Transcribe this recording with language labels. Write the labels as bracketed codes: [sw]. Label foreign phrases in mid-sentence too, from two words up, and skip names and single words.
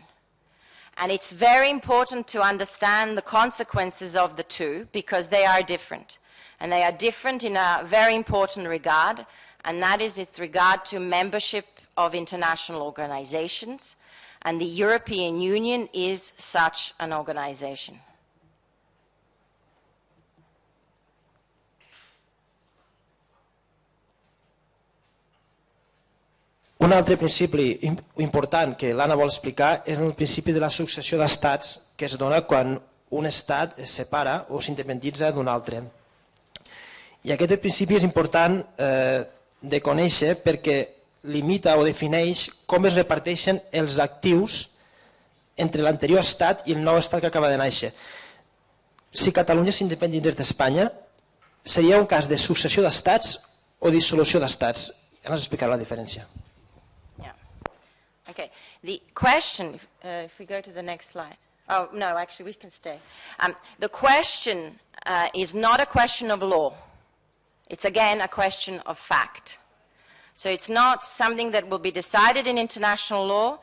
[en] And it's very important to understand the consequences of the two because they are different. And they are different in a very important regard, and that is with regard to membership of international organizations. And the European Union is such an organization. [ca] Un altre principi important que l'Anna vol explicar és el principi de la successió d'estats que es dona quan un estat es separa o s'independitza d'un altre. I aquest principi és important de conèixer perquè limita o defineix com es reparteixen els actius entre l'anterior estat i el nou estat que acaba de néixer. Si Catalunya s'independitzés d'Espanya, seria un cas de successió d'estats o dissolució d'estats. Ja ens explicarà la diferència. [en] Okay, the question, if we go to the next slide. Oh, no, actually we can stay. The question is not a question of law. It's again a question of fact. So it's not something that will be decided in international law.